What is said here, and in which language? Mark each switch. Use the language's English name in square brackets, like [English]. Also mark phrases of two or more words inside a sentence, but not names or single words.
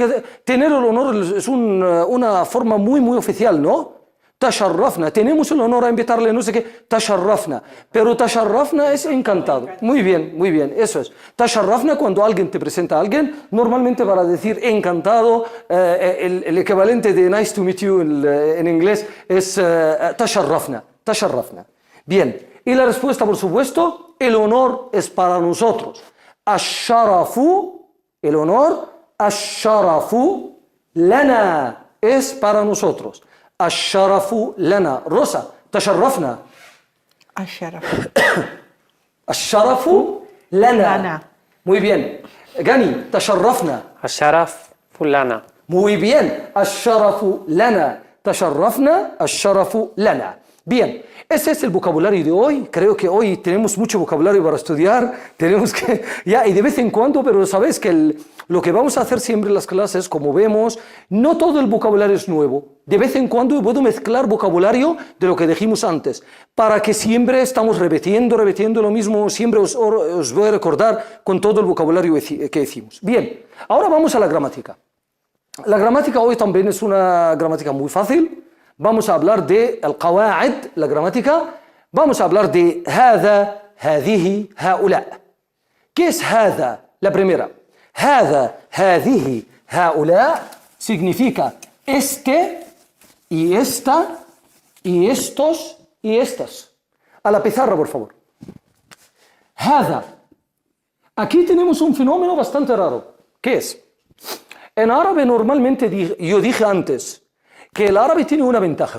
[Spanish] Tener el honor es una forma muy oficial, ¿no? Tasharrafna, tenemos el honor a invitarle, no sé qué, tasharrafna. Pero tasharrafna es encantado. Muy bien, eso es. Tasharrafna, cuando alguien te presenta a alguien, normalmente para decir encantado, el equivalente de [English] nice to meet you [Spanish] en inglés es tasharrafna. Bien. Y la respuesta, por supuesto, el honor es para nosotros. Ash-sharafu, el honor, [Arabic] الشرف لنا, [Spanish] es para nosotros. [Arabic] الشرف لنا. Rosa، تشرفنا. Asharaf. الشرف لنا. Lana. [Spanish] Muy bien. [Arabic] Gani, tasharrafna. الشرف فلانة. [Spanish] Muy bien. [Arabic] الشرف لنا. تشرفنا، الشرف لنا. [Spanish] Bien, ese es el vocabulario de hoy. Creo que hoy tenemos mucho vocabulario para estudiar. Tenemos que, y de vez en cuando, pero sabes que lo que vamos a hacer siempre en las clases, como vemos, no todo el vocabulario es nuevo. De vez en cuando puedo mezclar vocabulario de lo que dijimos antes, para que siempre estamos repitiendo lo mismo, siempre os voy a recordar con todo el vocabulario que hicimos. Bien, ahora vamos a la gramática. La gramática hoy también es una gramática muy fácil. Vamos a hablar de al-qawaid, la gramática. Vamos a hablar de [Arabic] هذا، هذه، هؤلاء. [Spanish] ¿Qué es hada? La primera. [Arabic] هذا، هذه، هؤلاء [Spanish] significa este y esta y estos y estas. A la pizarra, por favor. Hada. Aquí tenemos un fenómeno bastante raro. ¿Qué es? En árabe normalmente, yo dije antes, que el árabe tiene una ventaja.